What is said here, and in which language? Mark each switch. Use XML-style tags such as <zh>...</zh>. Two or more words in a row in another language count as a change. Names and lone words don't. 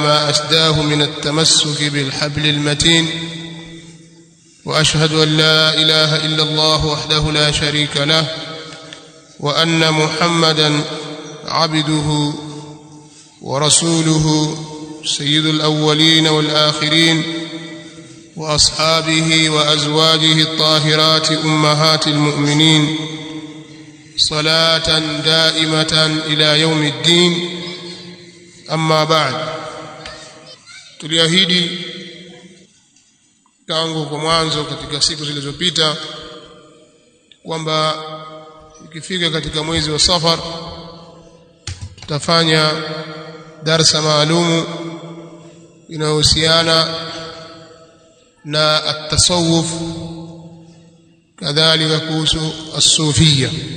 <ar>ما أسداه من التمسك بالحبل المتين، وأشهد أن لا إله إلا الله وحده لا شريك له، وأن محمدًا عبده ورسوله سيد الأولين والآخرين، وأصحابه وأزواجه الطاهرات أمهات المؤمنين، صلاة دائمة إلى يوم الدين. أما بعد،</ar> <sw>tuliahidi tangu kwa mwanzo katika siku zilizopita kwamba ikifika katika mwezi wa Safar tutafanya darsa maalumu inayohusiana na at-tasawuf, kadhalika kuhusu as-sufia.</sw>